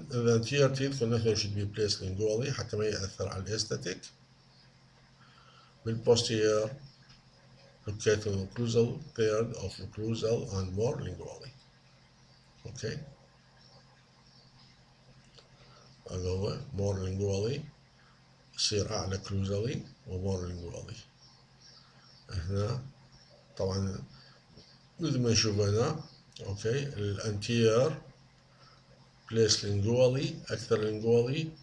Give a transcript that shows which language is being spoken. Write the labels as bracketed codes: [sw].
[en] The anterior teeth connector should be placed lingually [ar] حتى ما يأثر على الاستاتيك. [en] بالposterior located on the occlusal third of occlusal and more lingually. [ar] اوكي، هذا هو [en] more lingually، [ar] يصير أعلى occlusally ومور lingually. هنا طبعا مثل ما نشوف هنا. [en] okay, [ar] الانتير [en] place lingually [ar] أكثر [en] lingually.